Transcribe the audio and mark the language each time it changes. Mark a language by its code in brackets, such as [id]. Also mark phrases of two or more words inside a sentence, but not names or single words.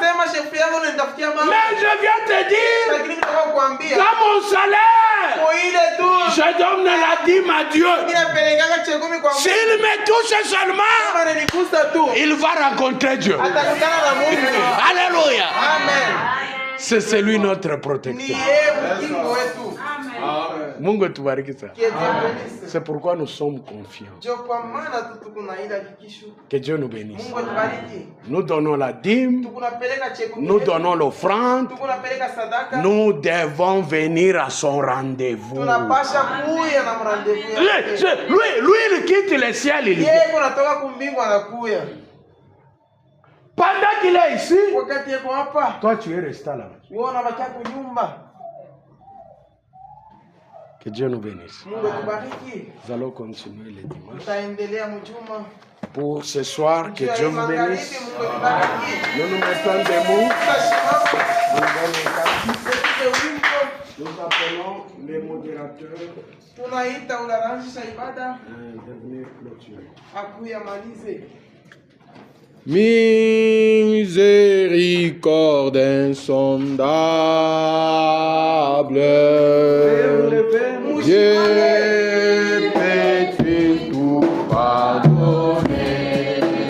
[fr] Mais je viens te dire, dans mon salaire, je donne la dîme à Dieu. S'il me touche seulement, il va rencontrer Dieu. Alléluia. C'est celui notre protecteur. [sw] Amen. Mungu atubariki sana. [fr] Que Dieu bénisse. C'est pourquoi nous sommes confiants. [sw] Ndio kwa maana tu tuko na ile hakikisho. [fr] Que Dieu nous bénisse. [sw] Mungu atubariki. [fr] Nous donnons la dîme, [sw] Tukunapeleka cheko. [fr] nous donnons l'offrande, [sw] Tukunapeleka sadaka. [fr] nous devons venir à son rendez-vous. [sw] Tunapasha kuya na rendez-vous yake. [fr] Lui, il quitte le ciel, il vient. [sw] Yeye kunatoka kumbingu anakuya. [fr] Pendant qu'il est ici, [sw] Wakati yeko hapa, [fr] toi tu es resté là. [sw] wewe unabakia kunyumba. [fr] Que Dieu nous bénisse. [sw] Mungu atubariki. [fr] Nous allons continuer le dimanche. [sw] Tutaendelea mjuma. [fr] Pour ce soir, que Dieu vous bénisse. [sw] Mungu atubariki. [fr] Nous nous mettons debout. [sw] Tutasimama. [fr] Nous appelons les modérateurs [sw] Tunaita unaanzisha ibada [fr] de venir clôturer. [sw] akuya malize. [fr] Miséricorde insondable, Dieu peut-il tout pardonner?